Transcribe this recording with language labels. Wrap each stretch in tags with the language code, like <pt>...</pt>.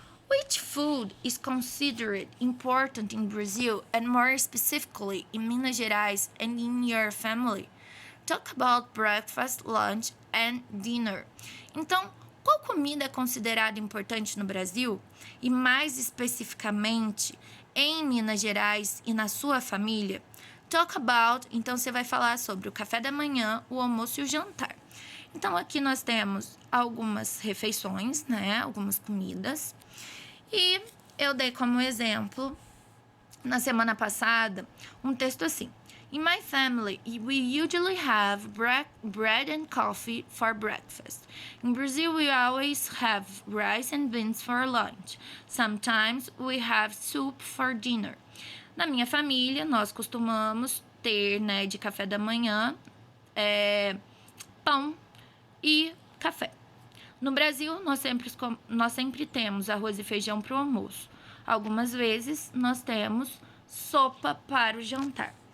<en>Which food is considered important in Brazil and more specifically in Minas Gerais and in your family? Talk about breakfast, lunch and dinner.</en> <pt>Então, qual comida é considerada importante no Brasil e mais especificamente em Minas Gerais e na sua família?</pt> <en>Talk about,</en> <pt>então você vai falar sobre o café da manhã, o almoço e o jantar. Então aqui nós temos algumas refeições, algumas comidas. E eu dei como exemplo, na semana passada, um texto assim.</pt> <en>In my family, we usually have bread and coffee for breakfast. In Brazil, we always have rice and beans for lunch. Sometimes we have soup for dinner.</en> <pt>Na minha família, nós costumamos ter, de café da manhã, pão e café. No Brasil, nós sempre temos arroz e feijão para o almoço. Algumas vezes, nós temos sopa para o jantar.</pt>